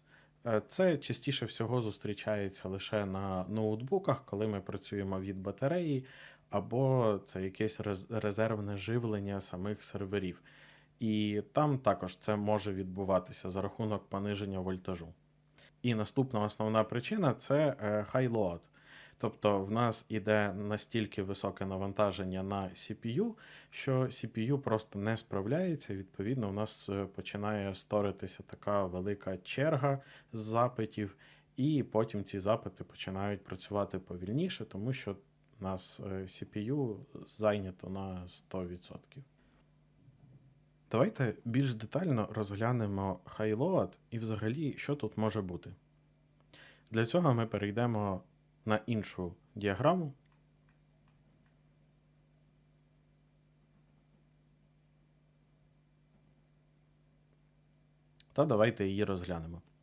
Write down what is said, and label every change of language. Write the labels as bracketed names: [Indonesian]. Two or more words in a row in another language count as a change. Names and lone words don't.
[Ukrainian] Це частіше всього зустрічається лише на ноутбуках, коли ми працюємо від батареї, або це якесь резервне живлення самих серверів. І там також це може відбуватися за рахунок пониження вольтажу. І наступна основна причина це [English] high load. [Ukrainian] Тобто в нас іде настільки високе навантаження на CPU, що CPU просто не справляється. Відповідно, у нас починає сторитися така велика черга з запитів, і потім ці запити починають працювати повільніше, тому що у нас CPU зайнято на 100%. Давайте більш детально розглянемо [English] high load [Ukrainian] і взагалі, що тут може бути. Для цього ми перейдемо на іншу діаграму. Та давайте її розглянемо.